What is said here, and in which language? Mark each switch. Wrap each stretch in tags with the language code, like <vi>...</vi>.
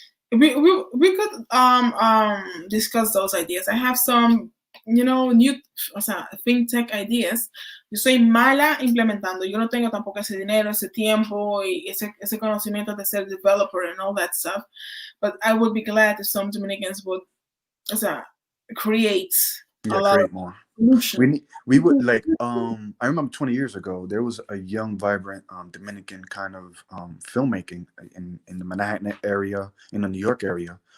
<en>We could discuss those ideas. I have some, you know, new,</en> <es>o sea,</es> <en>fintech ideas.</en> <es>Yo soy mala implementando. Yo no tengo tampoco ese dinero, ese tiempo, y ese conocimiento de ser developer</es> <en>and all that stuff. But I would be glad if some Dominicans would,</en> <es>o sea,</es> <en>create a lot of more. solutions. We would like, I remember 20 years ago, there was a young, vibrant Dominican kind of filmmaking in the Manhattan area, in the New York area.</en>